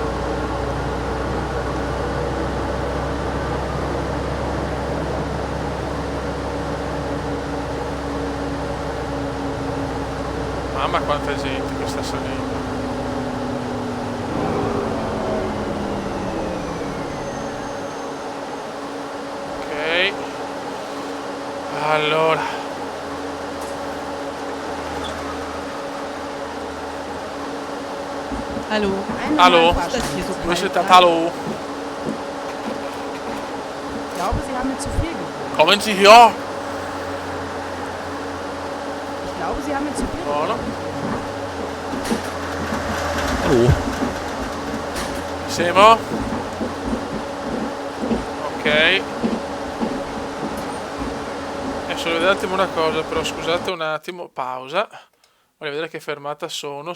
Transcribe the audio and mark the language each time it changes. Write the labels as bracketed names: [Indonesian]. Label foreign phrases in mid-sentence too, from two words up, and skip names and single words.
[Italian] Mamma quanta gente che sta salendo. Ok. Allora. [German] Hallo. Eine Hallo? normale Fahrkarte. Hier so [Italian] Dove siete? [German] kalt. Hallo? Ich glaube, Sie haben mir zu viel gegeben. Kommen Sie hier? Ich glaube, Sie haben mir zu viel gegeben. [Italian] Buono. [German] Hallo. [Italian] Siamo? Ok. Adesso vedete un attimo una cosa, però scusate un attimo, pausa. Voglio vedere che fermata sono.